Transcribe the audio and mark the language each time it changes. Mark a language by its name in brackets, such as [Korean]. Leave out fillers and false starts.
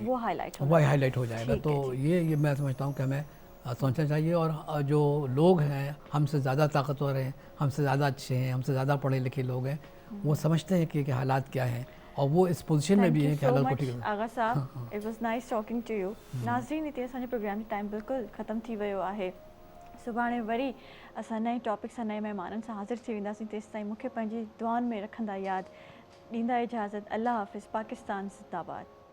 [Hindi] वो हाईलाइट वो हाईलाइट हो जाएगा. ठीक है, तो ये मैं समझता हूँ कि हमें सोचना चाहिए. और जो लोग हैं हमसे ज़्यादा ताकतवर हैं, हमसे ज़्यादा अच्छे हैं, हमसे ज़्यादा पढ़े लिखे लोग हैं, वो समझते हैं कि हालात क्या हैं और वो इस पोजीशन में भी हैं कि हालात को ठीक है. [English] आगा साहब, it was nice talking to you. [Sindhi] नाज़रीन, हिते असांजो प्रोग्राम जो टाइम बिल्कुलु ख़तम थी वियो आहे. सुभाणे वरी असां नए टॉपिक सां नए महिमाननि सां हाज़िर थी वेंदासीं. तेसिताईं मूंखे पंहिंजी दुआनि में रखंदा यादि. ॾींदा इजाज़त. अल्लाह हाफ़िज़. पाकिस्तान ज़िंदाबाद.